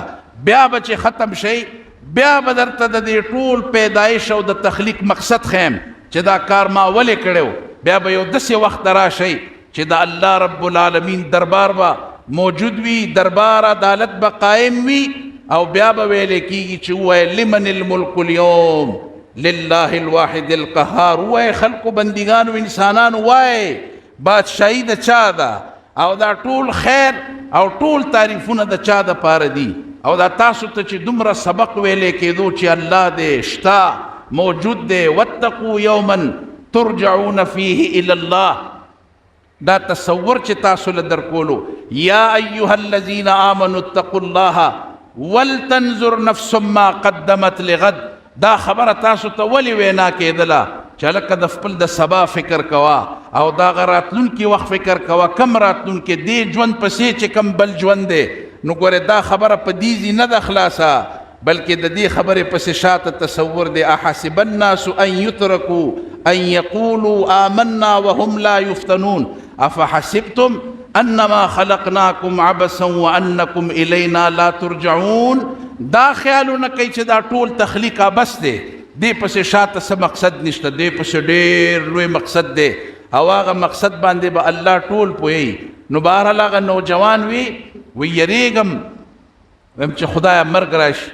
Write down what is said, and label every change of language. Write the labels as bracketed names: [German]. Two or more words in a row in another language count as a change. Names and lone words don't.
[Pashto] بیا به چې ختم شي بیا به درته د دې ټول پیدایش او د تخلیق مقصد خیم چې دا کار ما ولې کړی. بیا به یو داسې وخت راشي چې د الله رب العالمین دربار به موجود وي، دربار عدالت به قائم وي او بیا به ویلې کېږي چې ووایه [Arabic] لمن الملک اليوم لله الواحد القهار. [Pashto] ووایه خلقو، بندګانو، انسانانو، وایه بادشاهي د چا ده او دا ټول خیر او ټول تعریفونه د چا دپاره دي. او دا تاسو ته چې دومره سبق ویلې کېدو چې الله دې شته، موجود دی. [Arabic] واتقوا یوما ترجعون فیه الی الله، [Pashto] دا تصور چې تاسو له درکولو. [Arabic] یا ایها الذین آمنوا اتقوا الله ولتنظر نفس ما قدمت لغد. [Pashto] دا خبره تاسو ته ولې وینا کېدله چې لکه د خپل د سبا فکر کوا او دا راتلونکي وخت فکر کوا، کم راتلونکي دې ژوند پسې چې کم بل ژوند دی. نو ګوره دا خبره په دې ځای نه ده خلاصه. بلکې د دې خبرې پسې شاته تصور دی [Arabic] احسب الناس ان يتركوا ان يقولوا آمنا وهم لا يفتنون افحسبتم انما خلقناكم عبثا وانكم الينا لا ترجعون. [Pashto] دا خیالونه کوي چې دا ټول تخلیق عبث دی، دې پسې شاته څه مقصد نشته، دې پسې ډېر لوی مقصد دی او هغه مقصد باندې به الله ټول پوهیږي. نو بهرحال هغه نوجوان وی یریږم ویم چې خدایه مرګ راشي.